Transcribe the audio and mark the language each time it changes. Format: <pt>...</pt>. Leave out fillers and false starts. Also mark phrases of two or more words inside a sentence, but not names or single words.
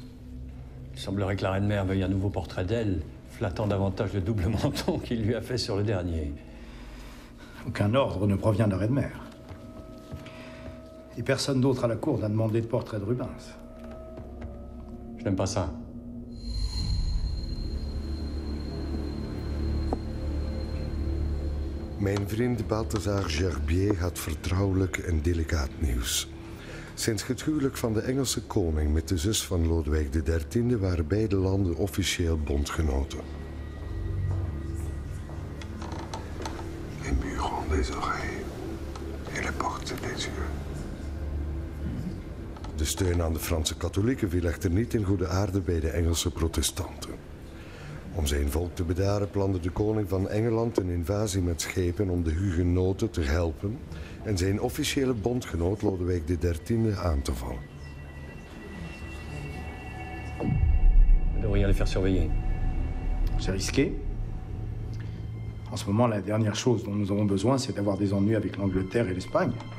<fr>Il semblerait que la reine-mère veuille un nouveau portrait d'elle, flattant davantage le double menton qu'il lui a fait sur le dernier. Aucun ordre ne provient de la reine-mère. Et personne d'autre à la cour n'a demandé de portrait de Rubens. Je n'aime pas ça.</fr> <nl>Mijn vriend Balthazar Gerbier had vertrouwelijk en delicaat nieuws. Sinds het huwelijk van de Engelse koning met de zus van Lodewijk XIII waren beide landen officieel bondgenoten.</nl> <fr>Les murs ont des oreilles et les portes des yeux.</fr> <nl>De steun aan de Franse katholieken viel echter niet in goede aarde bij de Engelse protestanten. Om zijn volk te bedaren plande de koning van Engeland een invasie met schepen om de hugenoten te helpen en zijn officiële bondgenoot Lodewijk XIII aan te vallen.</nl> <fr>Vous devriez les faire surveiller. C'est risqué. En ce moment, la dernière chose dont nous avons besoin, c'est d'avoir des ennuis avec l'Angleterre et l'Espagne.</fr>